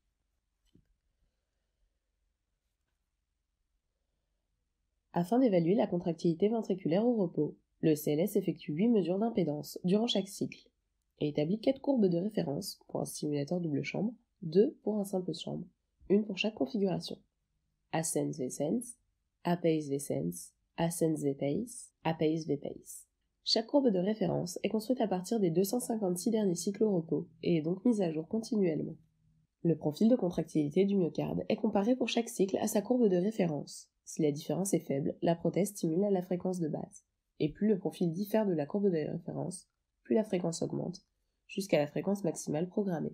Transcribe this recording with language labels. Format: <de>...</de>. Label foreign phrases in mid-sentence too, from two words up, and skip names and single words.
<fr>Afin d'évaluer la contractilité ventriculaire au repos, le CLS effectue 8 mesures d'impédance durant chaque cycle et établit 4 courbes de référence pour un stimulateur double chambre, 2 pour un simple chambre, une pour chaque configuration.</fr> <en>Ascens V-Sense, Apace V-Sense, Ascens V-Pace, Apace V-Pace.</en> <fr>Chaque courbe de référence est construite à partir des 256 derniers cycles au repos et est donc mise à jour continuellement. Le profil de contractilité du myocarde est comparé pour chaque cycle à sa courbe de référence. Si la différence est faible, la prothèse stimule à la fréquence de base. Et plus le profil diffère de la courbe de référence, plus la fréquence augmente, jusqu'à la fréquence maximale programmée.</fr>